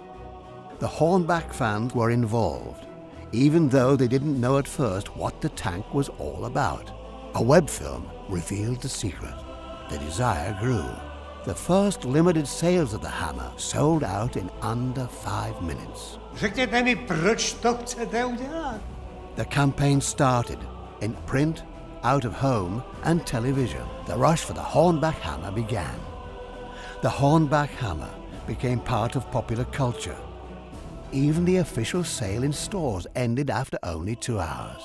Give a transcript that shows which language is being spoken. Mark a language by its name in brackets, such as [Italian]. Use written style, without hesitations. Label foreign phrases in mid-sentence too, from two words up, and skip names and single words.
[English] The Hornbach fans were involved, even though they didn't know at first what the tank was all about. A web film revealed the secret. The desire grew. The first limited sales of the hammer sold out in under 5 minutes. [Czech] Řekněte mi, proč to chcete udělat? [English] The campaign started in print, out of home, and television. The rush for the Hornbach hammer began. The Hornbach hammer became part of popular culture. Even the official sale in stores ended after only 2 hours.